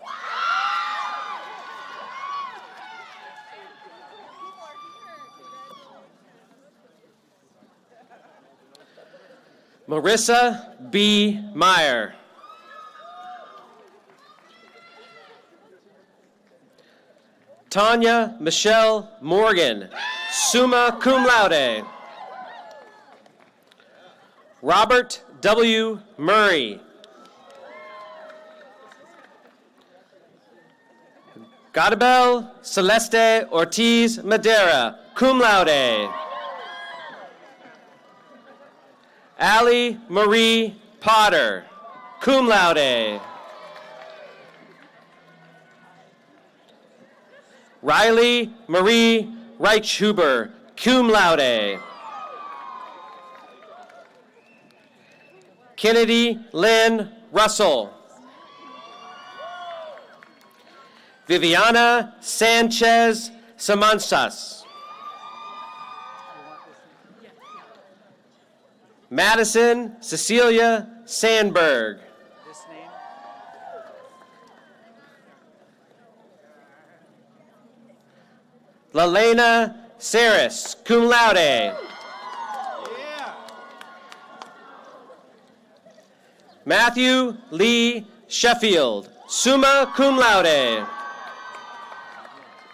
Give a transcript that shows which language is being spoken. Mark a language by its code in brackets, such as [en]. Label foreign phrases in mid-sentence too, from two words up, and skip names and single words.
[en] Marissa B. Meyer. Tanya Michelle Morgan, [la] summa cum laude. [en] Robert W. Murray. Godabel Celeste Ortiz Madera, [la] cum laude. [en] Allie Marie Potter, [la] cum laude. [en] Riley Marie Reichhuber, [la] cum laude. [en] Kennedy Lynn Russell. Viviana Sanchez Samansas. Madison Cecilia Sandberg. Lalena Saris, [la] cum laude. [en] Matthew Lee Sheffield, [la] summa cum laude.